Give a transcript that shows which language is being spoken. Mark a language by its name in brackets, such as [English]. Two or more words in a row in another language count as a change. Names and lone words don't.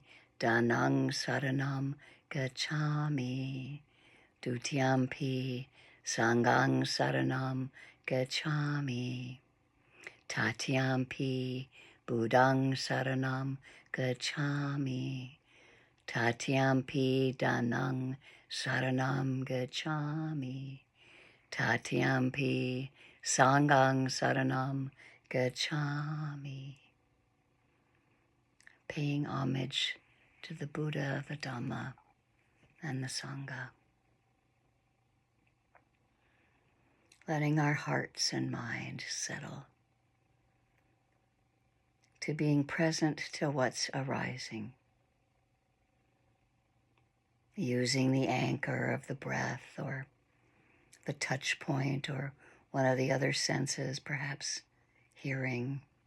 [Pali] Dhanang saranam gacchami, Dutiyampi, Sanghang saranam gacchami, Tatyampi, Buddhang saranam gacchami, Tatyampi Dhanang saranam gacchami, Tatyampi Sanghang saranam gacchami. [English] Paying homage to the Buddha, the Dhamma, and the Sangha. Letting our hearts and mind settle to being present to what's arising, using the anchor of the breath or the touch point or one of the other senses, perhaps hearing,